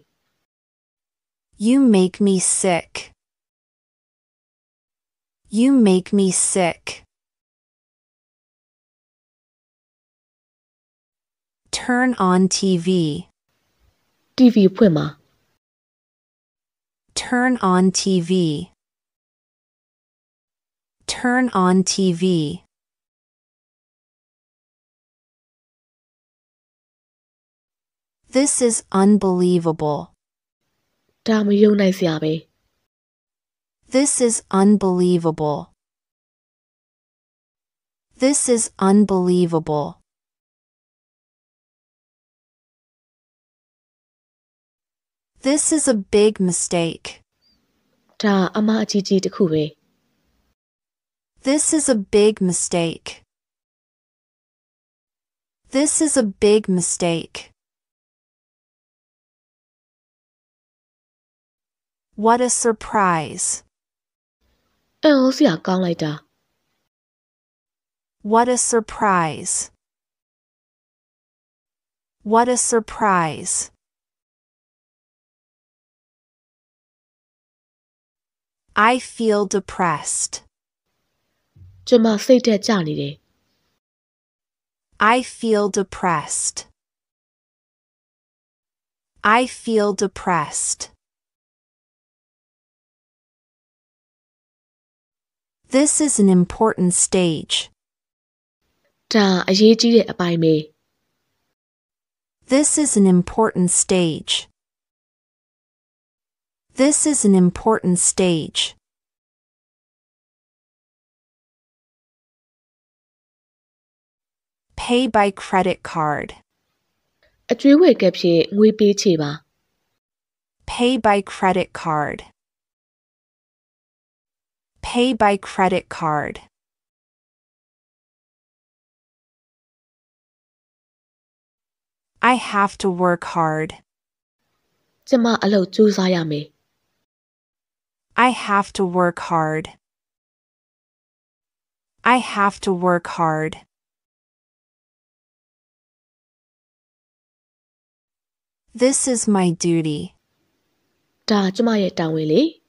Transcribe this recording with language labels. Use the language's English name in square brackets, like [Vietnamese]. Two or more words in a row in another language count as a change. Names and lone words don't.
[English] You make me sick. You make me sick. Turn on TV. [Burmese] TV ဖွင့်ပါ [English] Turn on TV. Turn on TV. This is unbelievable. [Burmese] ဒါမယုံနိုင်စရာပဲ [English] This is unbelievable. This is unbelievable. This is a big mistake. [Burmese] ဒါအမှားအကြီးကြီးတစ်ခုပဲ [English] This is a big mistake. This is a big mistake. What a surprise. [Burmese] အံ့ဩစရာကောင်းလိုက်တာ [English] What a surprise. What a surprise. I feel depressed. [Burmese] ကျမစိတ်ဓာတ်ကျနေတယ် [English] I feel depressed. I feel depressed. This is an important stage. [Burmese] ဒါအရေးကြီးတဲ့အပိုင်းပဲ [English] This is an important stage. This is an important stage. Pay by credit card. [Burmese] အကျွေးဝယ်ကပ်ဖြင့်ငွေပေးချေပါ [English] Pay by credit card. Pay by credit card. I have to work hard. [Burmese] ကျမအလုပ်ကြိုးစားရမယ် [English] I have to work hard. I have to work hard. This is my duty. [Burmese] ဒါကျမရဲ့တာဝန်လေ